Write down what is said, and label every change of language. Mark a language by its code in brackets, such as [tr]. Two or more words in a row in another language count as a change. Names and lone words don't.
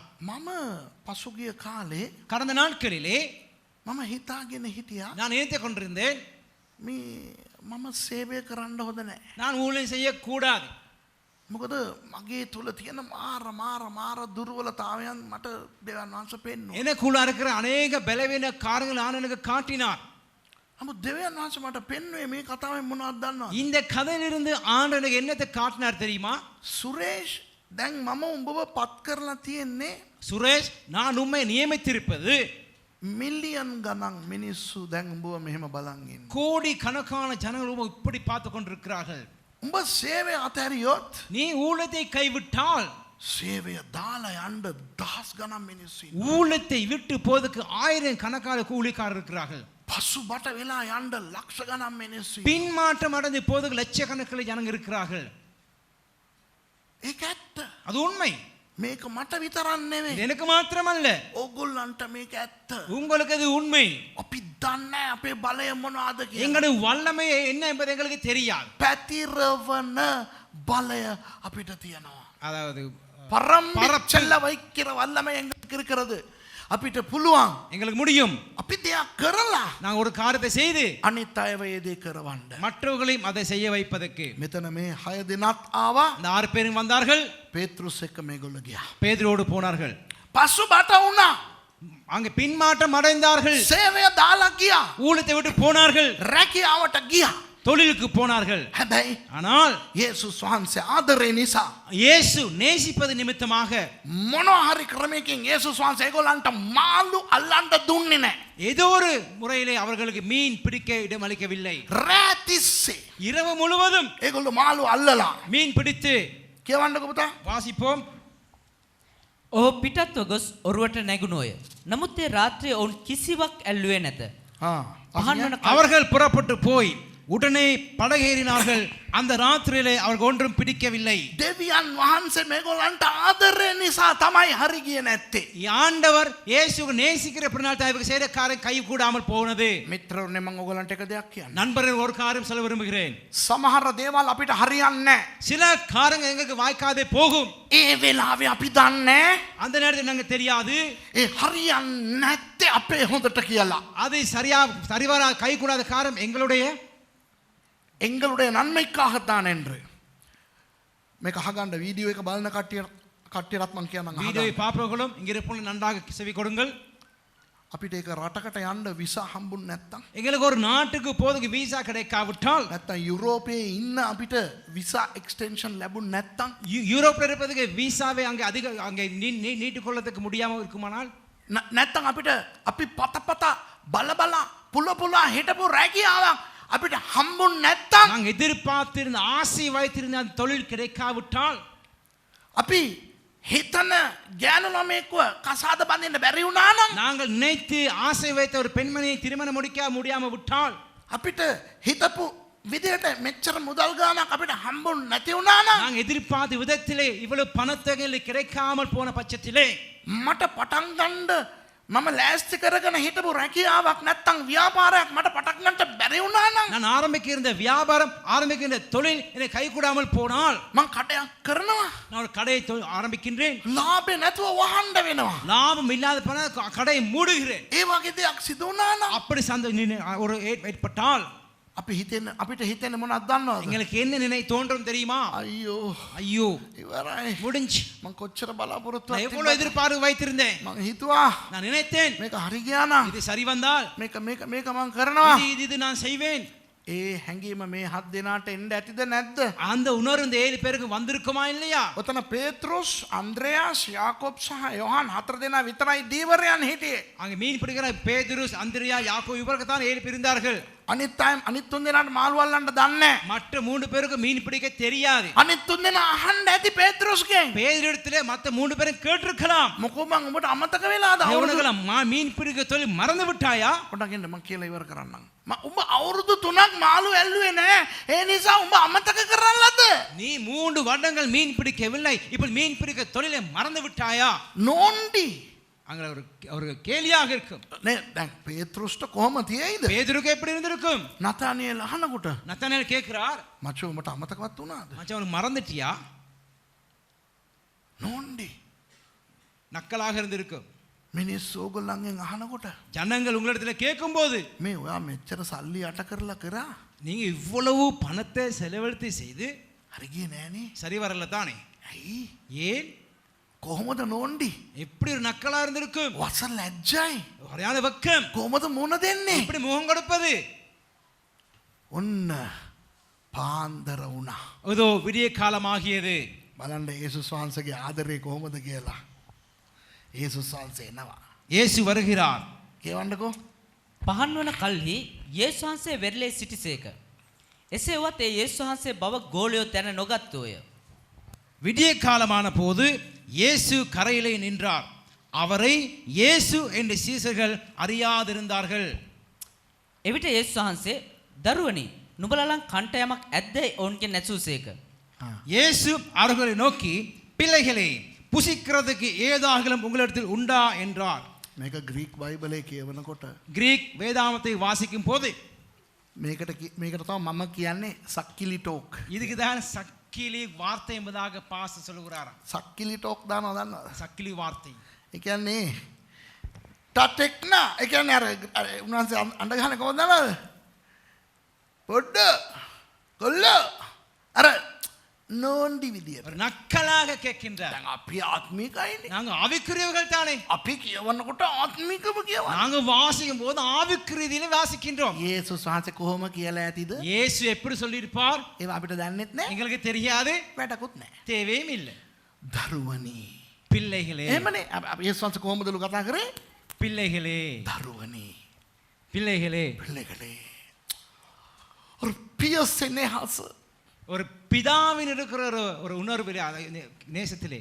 [si] මම පසුගිය කාලේ [ta] கடந்த நாட்களிலே [si] මම හිතාගෙන හිටියා [ta] நான் நினைத்துக் கொண்டிருந்தேன், [si] මේ මම සේවය කරන්න හොඳ නැහැ. [ta] நான் ஊழியம் செய்யக்கூடாது. [si] මොකද මගේ තුල තියෙන මාර දුර්වලතාවයන් මට දෙවියන් වහන්සේ පෙන්නුවා. [ta] எனக்குள்ள இருக்கிற அநேக பலவீன காரியங்கள் நான் எனக்கு காட்டினார். [si] නමුත් දෙවියන් වහන්සේ මට පෙන්වුවේ මේ කතාවෙන් මොනවද දන්නවද? [ta] இந்த கதையிலிருந்து ஆண்டவர் எனக்கு என்னத்தை காட்டினார் தெரியுமா? [si] සුරේෂ් දැන් මම උඹව පත් කරලා තියෙන්නේ [ta] சுரேஷ், நான் உம்மை நியமித்திருப்பது [si] මිලියන් ගණන් මිනිස්සු දැන් උඹව මෙහෙම බලන් ඉන්නේ. [ta] கோடி கணக்கான ஜனங்கள் உம்மை இப்படி பார்த்து கொண்டிருக்கிறார்கள். [si] උඹ සේවය අතහැරියොත් [ta] நீ ஊழியத்தை கைவிட்டால் [si] සේවය දාලා යන්න දහස් ගණන් මිනිස්සු ඉන්නවා. [ta] ஊழியத்தை விட்டு போவதற்கு 1000 கணக்கான கூலிக்காரர் இருக்கிறார்கள். [si] පසුබට වෙලා යන්න ලක්ෂ ගණන් මිනිස්සු. [ta] பின்மாற்றம் அடைந்து போவதற்கு லட்சக்கணக்கில் ஜனங்க இருக்கிறார்கள். [si] ඒක ඇත්ත. [ta] அது உண்மை. [si] මේක මට විතරක් නෙවෙයි. [ta] இது எனக்கு மாத்திரமல்ல, [si] ඕගොල්ලන්ට මේක ඇත්ත. [ta] உங்களுக்கு அது உண்மை. [si] අපි දන්නේ අපේ බලය මොනවාද කියලා. [ta] எங்களுடைய வல்லமை என்ன என்பது எங்களுக்கு தெரியாது. [si] පැතිරවන බලය අපිට තියෙනවා. [ta] அதாவது பரம்பெல்ல வைக்கிற வல்லமை எங்களுக்கு இருக்கிறது. [si] අපිට පුළුවන් [ta] எங்களுக்கு முடியும் [si] අපි දෙයක් කරලා [ta] நாங்கள் ஒரு காரியத்தை செய்து [si] අනිත් අයව ඒ දේ කරවන්න. [ta] மற்றவர்களையும் அதை செய்ய வைப்பதற்கு. [si] මෙතන මේ 6 දිනක් ආවා. [ta] இந்த 6 பேரும் வந்தார்கள். [si] පේත්‍රුස් එක්ක මේගොල්ලෝ ගියා. [ta] பேதுருவோடு போனார்கள். [si] පස්සු බට වුණා. [ta] அங்கே பின்மாற்றம் அடைந்தார்கள். [si] සේවය දාලා ගියා. [ta] ஊழியத்தை விட்டு போனார்கள். [si] රැකියාවට ගියා. [ta] தொழிலுக்கு போனார்கள். [si] හැබැයි [ta] ஆனால் [si] යේසුස් වහන්සේ ආදරේ නිසා [ta] இயேசு நேசிப்பது நிமித்தமாக [si] මොනවා හරි ක්‍රමයකින් යේසුස් වහන්සේ ඒගොල්ලන්ට මාළු අල්ලන්න දුන්නේ නැහැ. [ta] ஏதோ ஒரு முறையிலே அவர்களுக்கு மீன் பிடிக்க இடம் அளிக்கவில்லை. [si] රෑ තිස්සේ [ta] இரவு முழுவதும் [si] ඒගොල්ලෝ මාළු අල්ලලා [ta] மீன் பிடித்து [si] කියවන්නකෝ පුතා. [ta] வாசிப்போம். [si] ඔහු පිටත්ව ගොස් ඔරුවට නැගුණෝය. නමුත් ඒ රාත්‍රියේ ඔවුන් කිසිවක් ඇල්ලුවේ නැත. පහන් වන [ta] அவர்கள் புறப்பட்டு போய் உடனே படகேறினார்கள். அந்த ராத்திரியிலே அவர்கள் ஒன்றும் பிடிக்கவில்லை. [si] දෙවියන් වහන්සේ මේගොල්ලන්ට ආදරේ නිසා තමයි හරි ගියේ නැත්තේ. [ta] ஆண்டவர் இயேசுவை நேசிக்கிற பிறனால் தான் இவர்கள் செய்த காரியம் கை கூடாமல் போனது. [si] මිත්‍රවරුනි මම ඔයගොල්ලන්ට එක දෙයක් කියන්න. [ta] நண்பர்கள் ஒரு காரியம் சொல்ல விரும்புகிறேன். [si] සමහර දේවල් අපිට හරියන්නේ නැහැ. [ta] சில காரியங்கள் எங்களுக்கு வாய்க்காதே போகும். [si] ඒ වෙලාවේ අපි දන්නේ [ta] அந்த நேரத்தில் நாங்கள் தெரியாது [si] ඒ හරියන්නේ නැත්තේ අපේ හොඳට කියලා. [ta] அது சரிவர கை கூடாத காரியம் எங்களுடைய நன்மைக்காகத்தான் என்று. [si] මේක අහගන්න වීඩියෝ එක බලන කට්ටියටත් මම කියනවා. [ta] வீடியோவை பார்ப்பவர்களும் இங்கே இருப்பவர்களும் நன்றாக செவி கொடுங்கள். [si] අපිට ඒක රටකට යන්න විසා හම්බුනේ නැත්තම් [ta] எங்களுக்கு ஒரு நாட்டுக்கு போதுக்கு விசா கிடைக்காவிட்டால் [si] නැත්තම් යුරෝපයේ ඉන්න අපිට [en] visa extension [si] ලැබුණ නැත්තම් [ta] யூரோப்ல இருப்பதுக்கு விசாவை அங்கே நீட்டிக் கொள்ளதுக்கு முடியாமல் இருக்குமானால் [si] නැත්තම් අපිට අපි පත බල පුල හිටපු රැකියාවක් අපිට හම්බුනේ නැත්තම් [ta] நாங்கள் எதிர்பார்த்திருந்த ஆசை வைத்திருந்த அந்த தொழில் கிடைக்காவிட்டால் [si] අපි හිතන ගෑනු ළමෙක්ව කසාද බඳින්න බැරි වුණා නම් [ta] நாங்கள் நினைத்து ஆசை வைத்த ஒரு பெண்மணியை திருமணம் முடியாம விட்டால் [si] අපිට හිතපු විදියට මෙච්චර මුදල් ගානක් අපිට හම්බුනේ නැති වුණා නම් [ta] நாங்கள் எதிர்பார்த்த விதத்திலே இவ்வளவு பணத்தொகை கிடைக்காமல் போன பட்சத்திலே [si] මට පටන් ගන්න මම ලෑස්ති කරගෙන හිටපු රැකියාවක් නැත්තම් ව්‍යාපාරයක් මට පටන් ගන්නට බැරි වුණා නම් [ta] நான் ஆரம்பிக்கிற வியாபாரம் ஆரம்பிக்கிற தொழில் என்னை கை கூடாமல் போனால் [si] මං කඩයක් කරනවා. [ta] நான் ஒரு கடையை ஆரம்பிக்கின்றேன். [si] ලාභේ නැතුව වහන්න වෙනවා. [ta] லாபம் இல்லாத போன கடையை மூடுகிறேன். [si] ඒ වගේ දෙයක් සිදු වුණා නම් [ta] அப்படி ஒரு ஏற்பட்டால் [si] අපිට හිතෙන්නේ මොනවද දන්නවද? [ta] எங்களுக்கு என்ன தோன்றும் தெரியுமா? ஐயோ [si] ඉවරයි. [ta] முடிஞ்சு. [si] මං කොච්චර බලාපොරොත්තු [ta] நான் எவ்வளவு எதிர்பார்ப்பு வைத்திருந்தேன். [si] මං හිතුවා [ta] நான் நினைத்தேன் [si] මේක හරි ගියා නම් [ta] இது சரி வந்தால் [si] මේක මං කරනවා. [ta] இது நான் செய்வேன். [si] ඒ හැඟීම මේ 7 දෙනාට එන්න ඇතිද නැද්ද? [ta] அந்த உணர்வு இந்த 7 பேருக்கு வந்திருக்குமா இல்லையா? [si] ඔතන පේත්‍රුස්, අන්ද්‍රයාස්, යාකෝබ් සහ යොහන් 4 දෙනා විතරයි දීවරයන් හිටියේ. [ta] அங்க மீன் பிடிக்கிற பேதுரு, அந்திரியா, யாக்கோபு இவர்கள் தான் 7 பேர் இருந்தார்கள். [si] අනිත් 3 දෙනාට මාළු අල්ලන්න දන්නේ නැහැ. [ta] மற்ற 3 பேருக்கு மீன் பிடிக்க தெரியாது. [si] අනිත් 3 දෙනා අහන්න ඇති පේත්‍රුස්ගෙන්. [ta] பேதுருவிடத்திலே மற்ற 3 பேரும் கேட்டிருக்கலாம். [si] මොකෝ මං උඹට අමතක වෙලාද? [ta] அவனுங்கள மீன் பிடிக்க தொழில் மறந்து விட்டாயா? [si] පොඩ්ඩක් ඉන්න මං කියලා ඉවර කරන්නම්. උඹ අවුරුදු 3ක් මාළු ඇල්ලුවේ නැහැ. ඒ නිසා උඹ අමතක කරන්නලද? [ta] நீ 3 வருடங்கள் மீன் பிடிக்கவில்லை. இப்போ மீன் பிடிக்க தொழிலை மறந்து விட்டாயா? [si] නෝන්ඩි. [ta] அங்க ஒரு கேலியாக இருக்கும். [si] නේ දැන් පේත්‍රුස්ට කොහොම තියෙයිද? [ta] பேதுருக்கு எப்படி இருந்திருக்கும்? [si] නතානියෙල් අහනකොට [ta] நத்தானியேல் கேக்குறார், [si] මචෝ උඹට අමතකවත් වුණාද? [ta] மச்சான் உனக்கு மறந்துட்டியா? [si] නෝන්ඩි. [ta] நக்கலாக இருந்திருக்கும். [si] මිනිස්සු ඕගොල්ලන්ගෙන් අහනකොට [ta] ஜனங்கள் உங்களிடத்துல கேட்கும்போது [si] මේ ඔයා මෙච්චර සල්ලි යට කරලා කරා [ta] நீங்க இவ்வளவு பணத்தை செலவழித்து செய்து [si] හරි ගියේ නෑනේ. [ta] சரி வரல தானே? [si] ඇයි? [ta] ஏன்? [si] කොහොමද නෝන්ඩි? [ta] எப்படி ஒரு நக்கலா இருந்திருக்கும்? [si] වස ලැජ්ජයි. [ta] ஒரையான வெக்கம். [si] කොහොමද මුණ දෙන්නේ? [ta] எப்படி முகம் கொடுப்பது? [si] ඔන්න පාන්දර වුණා. [ta] அதோ விடிய காலமாகியது. [si] බලන්න යේසුස් වහන්සේගේ ආදරේ කොහොමද කියලා. යේසුස් වහන්සේ එනවා. [ta] இயேசு வருகிறார். [si] කියවන්නකෝ. පහන් වන කල්හි යේසුස් වහන්සේ වෙරළේ සිටිසේක. එසේ වුවත් ඒ යේසුස් වහන්සේ බව ගෝලියෝ දැන නොගත්තෝය. [ta] விடிய காலமான போது இயேசு கரையிலே நின்றார். அவரை இயேசு என்று சீசர்கள் அறியாதிருந்தார்கள். [si] එවිට යේසුස් වහන්සේ දරුවනි නුඹලලන් කන්ට යමක් ඇද්දයි ඔවුන්ගෙන් නැසූසේක. [ta] இயேசு அவர்களை நோக்கி பிள்ளைகளே புசிக்கிறதுக்கு ஏதாகிலும் உங்களிடத்தில் உண்டா என்றார். [si] මේක ග්‍රීක් බයිබලයේ කියවනකොට [ta] கிரீக் வேதாமத்தை வாசிக்கும் போது [si] මේකට තමයි මම කියන්නේ සක්කිලි ටෝක්. [ta] இதுக்கு தான் சக்கிலி வார்த்தை என்பதாக பாஸ்டர் சொல்லுகிறாராம். [si] සක්කිලි ටෝක් දානවා දන්නවද? [ta] சக்கிலி வார்த்தை. [si] ඒ කියන්නේ ටටෙක්නා ඒ කියන්නේ අර උන්වහන්සේ අඬ ගහන්නේ කොහොමද දන්නවද? පොඩ්ඩ කොල්ලෝ අර නෝන්ඩි විදියට. [ta] ஒரு நக்கலாக கேட்கின்றார். [si] දැන් අපි ආත්මිකයිනේ. [ta] நாங்க ஆவிக்குரியவர்கள் தானே. [si] අපි කියවන්නකොට ආත්මිකම කියවන්න. [ta] நாங்க வாசிக்கும் போது ஆவிக்குரியதிலே வாசிக்கின்றோம். [si] යේසුස් වහන්සේ කොහොම කියලා ඇතිද? [ta] இயேசு எப்படி சொல்லியிருப்பார் [si] ඒව අපිට දන්නෙත් නැහැ. [ta] எங்களுக்கு தெரியாது, [si] වැටකුත් නැහැ. [ta] தேவையும் இல்லை. [si] දරුවනි. [ta] பிள்ளைகளே, [si] එහෙමනේ අපි යේසුස් වහන්සේ කොහොමදලු කතා කරේ? [ta] பிள்ளைகளே, [si] දරුවනි. [ta] பிள்ளைகளே. பிள்ளைகளே. ஒரு பியசென்னே ஹாச. ஒரு பிதாவின் இருக்கிற ஒரு உணர்விலே நேசத்திலே